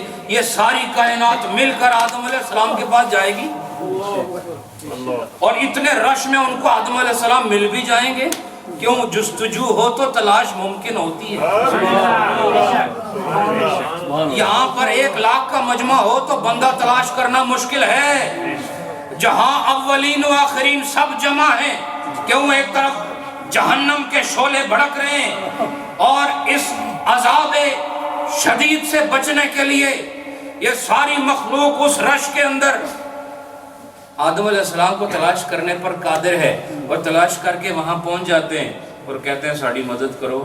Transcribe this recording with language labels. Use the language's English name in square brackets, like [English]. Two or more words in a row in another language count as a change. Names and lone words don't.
[Urdu] یہ ساری کائنات مل کر آدم علیہ السلام کے پاس جائے گی اور اتنے رش میں ان کو آدم علیہ السلام مل بھی جائیں گے. کیوں؟ جستجو ہو تو تلاش ممکن ہوتی ہے. یہاں پر 1,00,000 کا مجمع ہو تو بندہ تلاش کرنا مشکل ہے. جہاں اولین و آخرین سب جمع ہیں. کیوں؟ ایک طرف جہنم کے شعلے بھڑک رہے ہیں اور اس عذاب شدید سے بچنے کے لیے یہ ساری مخلوق اس رش کے اندر آدم علیہ السلام کو تلاش کرنے پر قادر ہے اور تلاش کر کے وہاں پہنچ جاتے ہیں اور کہتے ہیں ساڑی مدد کرو.